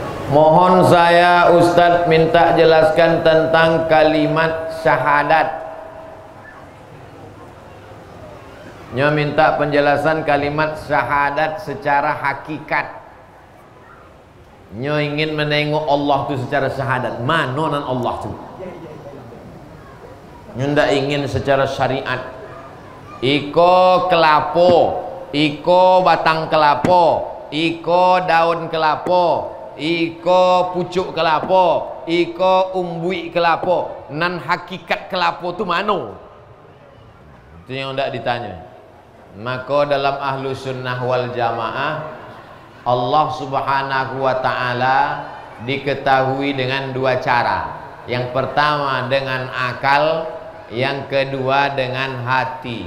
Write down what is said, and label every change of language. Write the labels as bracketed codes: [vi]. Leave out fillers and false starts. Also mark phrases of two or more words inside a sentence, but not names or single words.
[id] Mohon saya Ustadz minta jelaskan tentang kalimat syahadat. [min] Nyo minta penjelasan kalimat syahadat secara hakikat. Nyo ingin menengok Allah itu secara syahadat. Manonan Allah itu. Nyo ndak ingin secara syariat. Iko kelapo, iko batang kelapo, iko daun kelapo, iko pucuk kelapo, iko umbui kelapo. Nan hakikat kelapo itu mano? Itu yang ndak ditanya. [id] Maka dalam [ar] أهل السنة والجماعة, [id] Allah [ar] سبحانه وتعالى [id] diketahui dengan dua cara. Yang pertama dengan akal, yang kedua dengan hati.